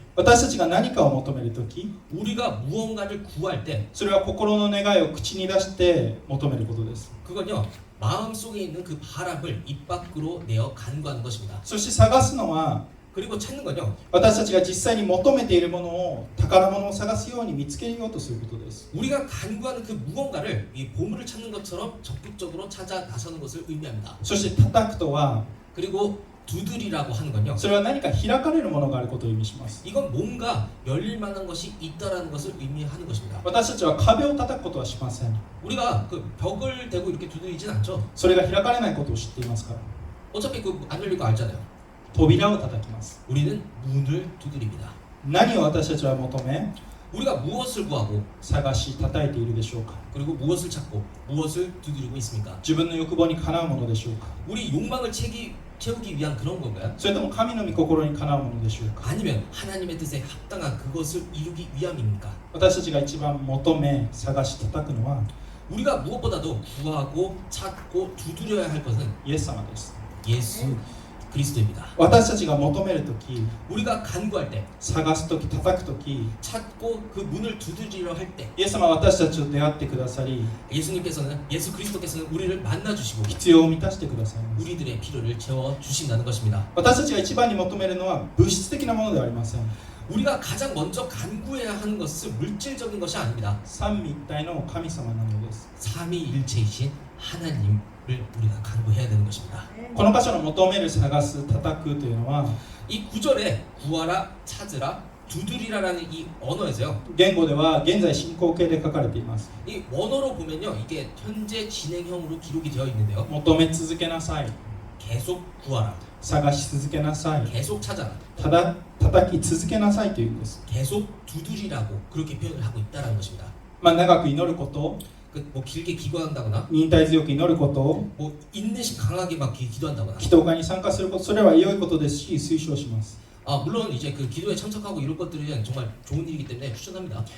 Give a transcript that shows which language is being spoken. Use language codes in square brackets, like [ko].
[ja] 私たちが何かを求めるとき、 [ko] 우리가 무언가를 구할 때 [ja] それは心の願いを口に出して求めることです。 [ko] 그건요 마음속에 있는 그 바람을 입 밖으로 내어 간구하는 것입니다. [ja] そして探すのは [ko] 그리고 찾는 건요 [ja] 私たちが実際に求めているものを、宝物を探すように見つけようとすることです。 [ko] 우리가 간구하는 그 무언가를 이 보물을 찾는 것처럼 적극적으로 찾아 나서는 것을 의미합니다. [ja] そして叩くとは [ko] 그리고 두드리라고 하는 건요 [ja] それは何か開かれるものがあることを意味します。 [ko] 이건 뭔가 열릴 만한 것이 있다라는 것을 의미하는 것입니다. [ja] 私たちは壁を叩くことはしません。 [ko] 우리가 그 벽을 대고 이렇게 두드리진 않죠. [ja] それが開かれないことを知っていますから。 [ko] 어차피 그 안 열릴 거 알잖아요. [ja] 扉を叩きます。 [ko] 우리는 문을 두드립니다. [ja] 何を私たちは求め、 [ko] 우리가 무엇을 구하고 [ja] 探し、叩いているでしょうか。 [ko] 그리고 무엇을 찾고 무엇을 두드리고 있습니까? [ja] 自分の欲望にかなうものでしょうか。 [ko] 우리 욕망을 채우기 위한 그런 건가요? [ja] それとも神の御心にかなうものでしょうか。 [ko] 아니면 하나님의 뜻에 합당한 그것을 이루기 위함입니까? [ja] 私たちが一番求め、探し、叩くのは [ko] 우리가 무엇보다도 구하고 찾고 두드려야 할 것은 [ja] イエス様です。 [ko] 예수 그리스도입니다. [ja] 私たちが求めるとき、 [ko] 우리가 간구할 때 [ja] 探すとき、叩くとき、 [ko] 찾고 그 문을 두드리려 할 때 [ja] イエス様は私たちと出会ってくださり、 [ko] 예수 그리스도께서는 우리를 만나 주시고 [ja] 必要を満たしてくださいます。 [ko] 우리들의 필요를 채워 주신다는 것입니다. [ja] 私たちが一番に求めるのは物質的なものではありません。 [ko] 우리가 가장 먼저 간구해야 하는 것은 물질적인 것이 아닙니다. [ja] 三位一体の神様なのです。 [ko] 삼위일체이신 하나님을 우리가 간구해야 되는 것입니다. [ja] この箇所の求める、探す、叩くというのは [ko] 이 구절에 구하라, 찾으라, 두드리라라는 이 언어에서요. [ja] 言語では現在進行形で書かれています。 [ko] 이 원어로 보면요, 이게 현재 진행형으로 기록이 되어 있는데요. [ja] 求め続けなさい、 [ko] 계속 구하라, [ja] 探し続けなさい、 [ko] 계속 찾아라, [ja] 叩き続けなさいというんです。 [ko] 계속 두드리라고 그렇게 표현을 하고 있다라는 것입니다. [ja] 長く祈ること、 [ko] 뭐 길게 기도한다거나, [ja] 忍耐強く祈ること、 [ko] 뭐 인내심 강하게 막 기도한다거나. [ja] 祈祷会に参加すること、それは良いことですし推奨します。 [ko] 물론 이제 그 기도에 참석하고 이런 것들은 정말 좋은 일이기 때문에 추천합니다.